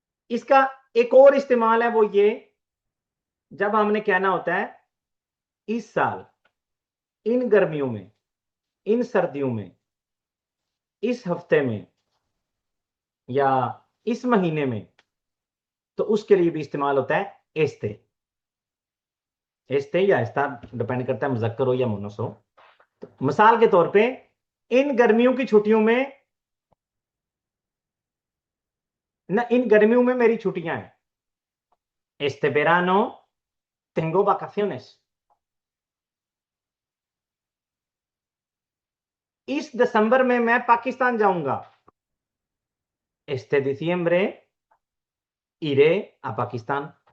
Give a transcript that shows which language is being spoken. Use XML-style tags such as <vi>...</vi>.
<hi>इसका एक और इस्तेमाल है वो ये, जब हमने कहना होता है इस साल, इन गर्मियों में, इन सर्दियों में, इस हफ्ते में, या इस महीने में, तो उसके लिए भी इस्तेमाल होता है एस्ते। एस्ते या एस्ता डिपेंड करता है मुजक्कर हो या मुन्नस हो। तो मिसाल के तौर पे इन गर्मियों की छुट्टियों में, न इन गर्मियों में मेरी छुट्टियां हैं।</hi> <es>este verano tengo vacaciones।</es> <hi>इस दिसंबर में मैं पाकिस्तान जाऊंगा।</hi> <es>Este diciembre iré a Pakistán।</es>